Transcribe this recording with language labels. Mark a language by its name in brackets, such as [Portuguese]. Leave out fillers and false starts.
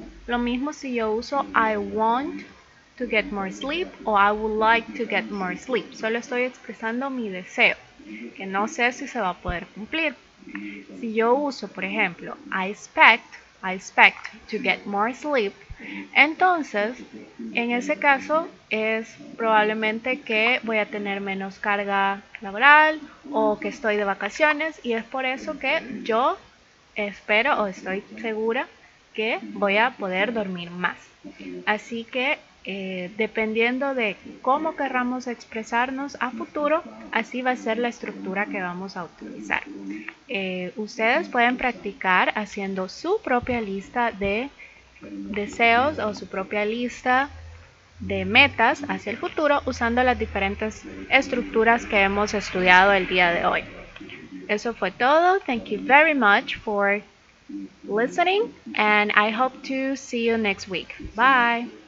[Spanish] Lo mismo si yo uso [English] I want to get more sleep [Spanish] o [English] I would like to get more sleep. [Spanish] Solo estoy expresando mi deseo, que no sé si se va a poder cumplir. Si yo uso, por ejemplo, [English] I expect to get more sleep, [Spanish] entonces, en ese caso es probablemente que voy a tener menos carga laboral o que estoy de vacaciones y es por eso que yo espero o estoy segura que voy a poder dormir más. Así que dependiendo de cómo querramos expresarnos a futuro, así va a ser la estructura que vamos a utilizar. Ustedes pueden practicar haciendo su propia lista de deseos o su propia lista de metas hacia el futuro usando las diferentes estructuras que hemos estudiado el día de hoy. Eso fue todo. [English] Thank you very much for listening and I hope to see you next week. Bye.